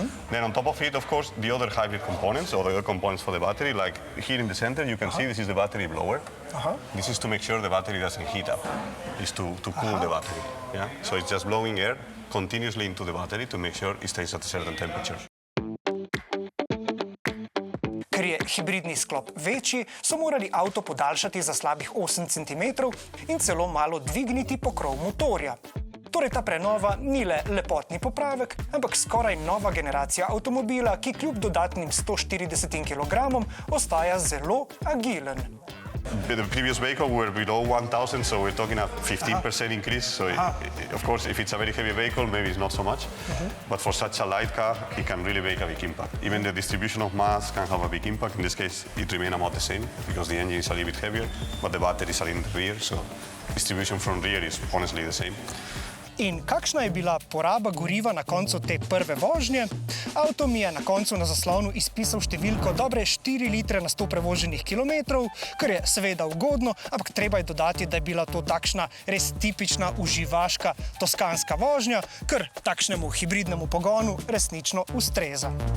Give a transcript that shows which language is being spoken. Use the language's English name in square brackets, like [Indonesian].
[English] Then on top of it, of course, the other hybrid components, or the other components for the battery, like here in the center, you can see this is the battery blower. This is to make sure the battery doesn't heat up. It's to cool the battery. Yeah? So it's just blowing air continuously into the battery to make sure it stays at a certain temperature. [Slovenian] Ker je hibridni sklop večji, so morali avto podaljšati za slabih 8 cm in celo malo dvigniti pokrov motorja. Torej ta prenova ni le lepotni popravek, ampak skoraj nova generacija avtomobila, ki kljub dodatnim 140 kg ostaja zelo agilen. [English] The previous vehicle we were below 1000, so we're talking a 15% increase. So of course, if it's a very heavy vehicle, maybe it's not so much. But for such a light car, it can really make a big impact. Even the distribution of mass can have a big impact. In this case, it remains about the same because the engine is a little bit heavier, but the batteries are in the rear, so distribution from rear is honestly the same. [Slovenian] In kakšna je bila poraba goriva na koncu te prve vožnje? Avto mi je na koncu na zaslonu izpisal številko dobre 4 litre na 100 prevoženih kilometrov, kar je seveda ugodno, ampak treba je dodati, da je bila to takšna res tipična uživaška toskanska vožnja, kar takšnemu hibridnemu pogonu resnično ustreza.